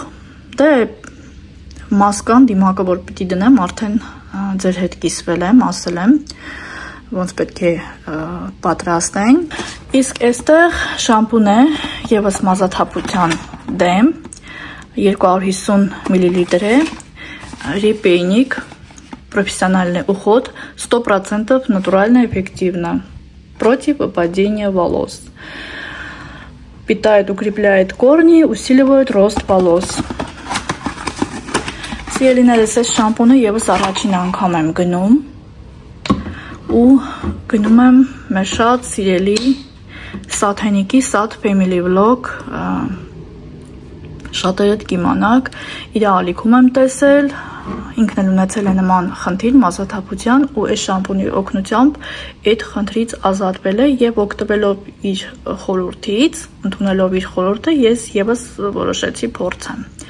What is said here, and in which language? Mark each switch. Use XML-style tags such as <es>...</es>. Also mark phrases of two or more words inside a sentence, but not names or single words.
<hy>դե մասկան դիմակը որ պիտի դնեմ, արդեն ձեր հետ կիսվել եմ, ասել եմ, ոնց պետք է պատրաստենք։ Իսկ այստեղ շամպուն է, եւս մազաթափության դեմ, 250 մլ է,</hy> <ru>Репейник, профессиональный уход, 100% натурально эффективно, против выпадения волос. Питает, укрепляет корни, усиливает рост волос.</ru> <hy>Սիրելիներս, այս շամպունը եւս առաջին անգամ եմ գնում ու գնում եմ մեր շատ սիրելի Սաթենիկի Sat Family Vlog, շատերդ կիմանաք, իր ալիքում եմ տեսել, ինքն էլ ունեցել է նման խնդիր մազաթափության ու այս շամպունի օգնությամբ այդ խնդրից ազատվել է եւ օգտվելով իր խորհրդից, ընդունելով իր խորհուրդը, ես եւս որոշեցի փորձեմ։</hy>